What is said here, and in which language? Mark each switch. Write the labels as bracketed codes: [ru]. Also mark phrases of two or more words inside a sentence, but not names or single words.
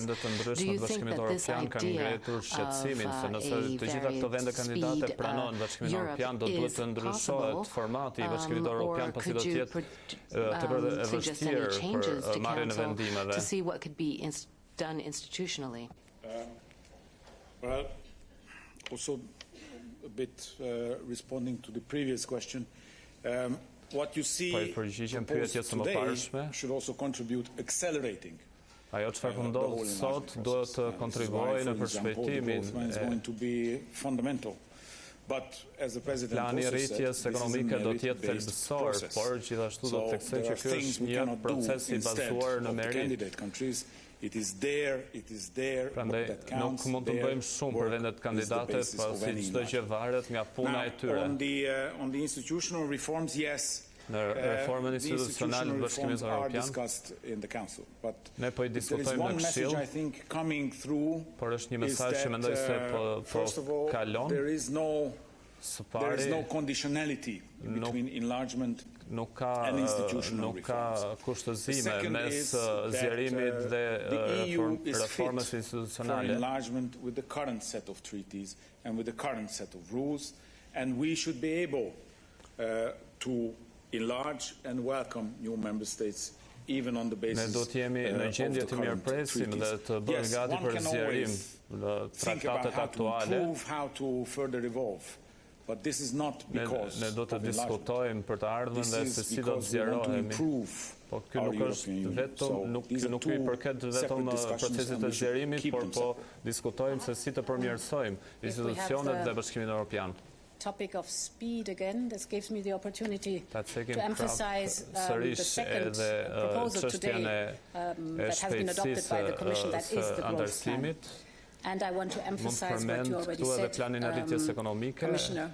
[en] Do you think that this idea of a very speed Europe is possible, or could you suggest any changes to Council to see what could be done institutionally? Well, also a bit responding to the previous question, what you see proposed today should also contribute accelerating. [sq] Ajo çfarë po ndodh sot duhet të kontribuojë në përshpejtimin Plani I rritjes ekonomike do të jetë thelbësor, por gjithashtu do të theksoj që ky është një proces I bazuar në merit. Prandaj nuk mund të bëjmë shumë për vendet kandidate, pasi çdo gjë varet nga puna e tyre. [en] On the institutional reforms, yes. [sq] Në reformën institucionale të Bashkimit Evropian, ne po I diskutojmë në Këshill, por është një mesazh që mendoj se po kalon. Së pari, [en] there is no conditionality between enlargement and institutional [sq] nuk ka kushtëzime mes zgjerimit dhe reformës institucionale. [en] For enlargement with the current set of treaties and with the current set of rules, and we should be able to enlarge and welcome new member states even on the basis [sq] Ne do të jemi në gjendje të mirëpresim dhe të bëjmë gati për zgjerim në traktatet aktuale. [en] How to further evolve. But this is not because [sq] ne do të diskutojmë për të ardhmen dhe se si do të zgjerohemi. Po kjo nuk është vetëm nuk i përket vetëm procesit të zgjerimit, por po diskutojmë se si të përmirësojmë institucionet dhe Bashkimin Evropian. [en] Topic of speed again, this gives me the opportunity to emphasize the second proposal today that has been adopted by the Commission, that is the growth plan. And I want to emphasize what you already said, Commissioner.